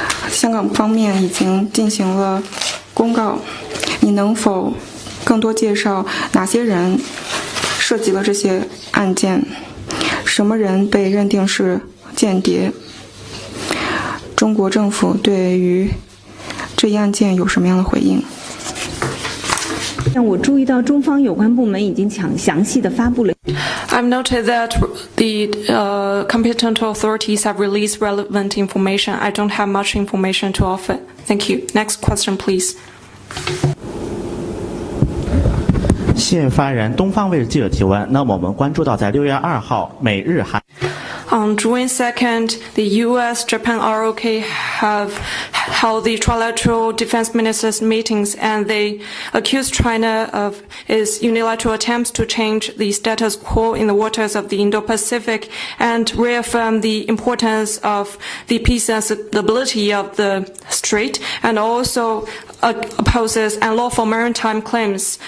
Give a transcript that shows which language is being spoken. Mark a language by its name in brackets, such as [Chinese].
[Chinese] 香港方面已经进行了公告，你能否更多介绍哪些人涉及了这些案件？什么人被认定是间谍？中国政府对于这一案件有什么样的回应？我注意到中方有关部门已经详细的发布了。 [English] I've noted that the competent authorities have released relevant information. I don't have much information to offer. Thank you. Next question, please. [Chinese] 谢谢发言人。东方卫视记者提问。那么我们关注到，在6月2号，美日韩。 [English] On June 2nd, the U.S., Japan, ROK have held the trilateral defense ministers meetings, and they accused China of its unilateral attempts to change the status quo in the waters of the Indo-Pacific and reaffirm the importance of the peace and stability of the strait, and also opposes unlawful maritime claims.